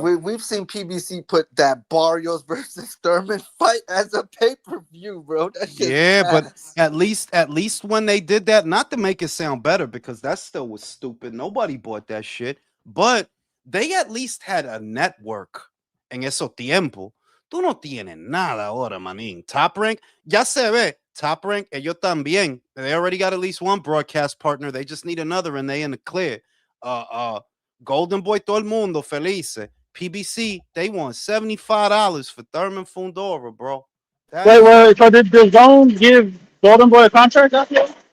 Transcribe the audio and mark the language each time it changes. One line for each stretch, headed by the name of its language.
English: we've seen PBC put that Barrios versus Thurman fight as a pay-per-view, bro. That shit's Yeah, but ass. at least when they did that, not to make it sound better, because that still was stupid. Nobody bought that shit. But they at least had a network
Spanish: en eso tiempo. Tú no tienes nada ahora, manín. Top Rank, ya se ve. Top Rank, ellos también.
English: They already got at least one broadcast partner. They just need another, and they in the clear. Golden Boy,
Spanish: todo el mundo felice.
English: PBC, they want $75 for Thurman Fundora, bro. That Wait. So did the zone give Golden Boy a contract after?